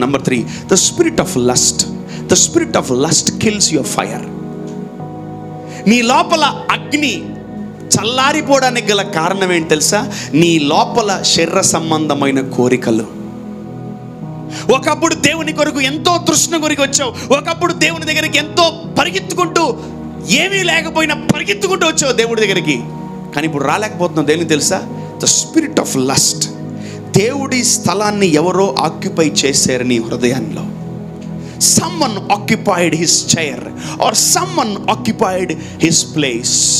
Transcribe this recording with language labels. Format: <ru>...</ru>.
<en>Number 3, the spirit of lust. The spirit of lust kills your fire.</en> <te>నీ లోపల అగ్ని చల్లారిపోవడానికి గల కారణం ఏంటి తెలుసా? నీ లోపల శరీర సంబంధమైన కోరికలు. ఒకప్పుడు దేవుని కొరకు ఎంతో తృష్ణ కొరికి వచ్చావు, ఒకప్పుడు దేవుని దగ్గరికి ఎంతో పరిగెత్తుకుంటూ, ఏమీ లేకపోయినా పరిగెత్తుకుంటూ వచ్చావు దేవుడి దగ్గరికి, కానీ ఇప్పుడు రాలేకపోతున్నావు. దేనికి తెలుసా?</te> <en>The spirit of lust.</en> <te>దేవుడి స్థలాన్ని ఎవరో ఆక్యుపై చేశారు నీ హృదయంలో.</te> <en>someone occupied his chair or someone occupied his place.</en>